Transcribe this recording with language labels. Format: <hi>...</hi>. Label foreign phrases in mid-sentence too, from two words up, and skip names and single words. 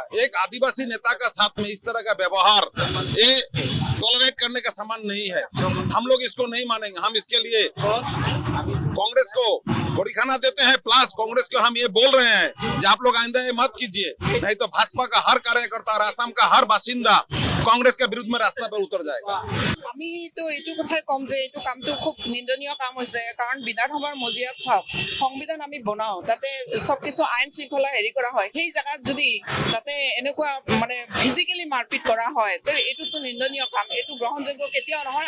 <hi>एक आदिवासी नेता का साथ में इस तरह का व्यवहार ये टॉलरेट करने का समान नहीं है। हम लोग इसको नहीं मानेंगे। हम इसके लिए कांग्रेस को बड़ीखाना देते हैं, प्लस कांग्रेस को हम ये बोल रहे हैं कि आप लोग आइंदा ये मत कीजिए, नहीं तो भाजपा का हर कार्यकर्ता और असम का हर बासिंदा कांग्रेस के विरुद्ध में रास्ता पर उतर जाएगा।</hi> <as>আমি তো এইটো কথাই কম যে এইটো কামটো খুব নিন্দনীয় কাম হৈছে, কাৰণ বিধানসভাৰ মজিয়াত চাওক সংবিধান আমি বনাও, তাতে সব কিছু আইন শৃংখলা হেৰি কৰা হয়, সেই জায়গাত যদি তাতে এনেকুৱা মানে ফিজিক্যালি মাৰপিট কৰা হয় তো এইটোতো নিন্দনীয় কাম, এইটো গ্ৰহণযোগ্য কেতিয়াও নহয়।</as>